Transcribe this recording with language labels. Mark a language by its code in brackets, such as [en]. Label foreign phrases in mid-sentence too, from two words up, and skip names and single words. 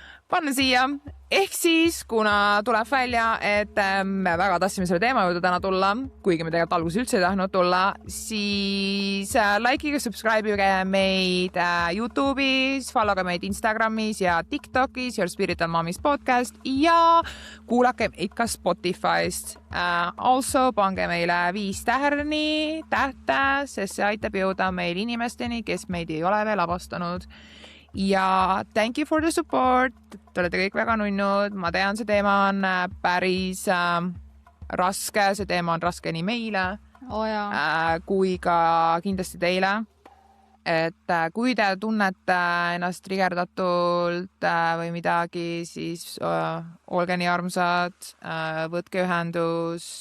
[et] panna siia, ehk siis, kuna tuleb välja, et me väga tahtsime selle teema juurde täna tulla, kuigi me tegelikult alguses üldse ei tahtnud tulla, siis likeige, subscribe'ige meid YouTube'is, followge meid Instagramis ja TikTokis, Your Spiritual Mommy's podcast ja kuulake ikka Spotify'st. Also pange meile 5 tähte, sest see aitab jõuda meil inimesteni, kes meid ei ole veel avastanud. [en] Ja thank you for the support. [et] Te olete kõik väga nunnud. Ma tean, see teema on päris raske. See teema on raske nii meile kui ka kindlasti teile. Et kui te tunnete ennast trigerdatult või midagi, siis olge nii armsad, võtke ühendust.